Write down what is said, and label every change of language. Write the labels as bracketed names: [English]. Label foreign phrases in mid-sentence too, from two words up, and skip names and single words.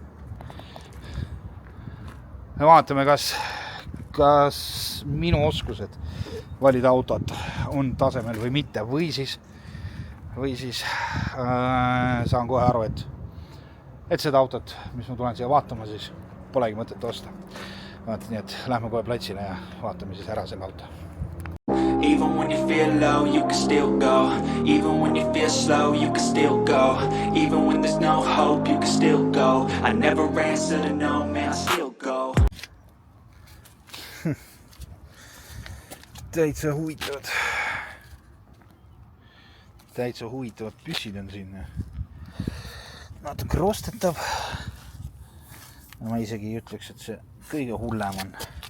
[Estonian] Ja vaatame, kas minu oskused valida autot on tasemel või mitte. Või siis saan kohe aru, et seda autot, mis ma tulen siia vaatama, siis polegi mõtet osta. Nii et lähme kohe platsile ja vaatame siis ära selle auto. [English] Even when you feel low, you can still go. Even when you feel slow, you can still go. Even when there's no hope, you can still go. I never answer to no, man, I still go. [Estonian] Täitsa huvitavad püssid on siin. Natuke rostetav. Ma isegi ei ütleks, et see kõige hullem on.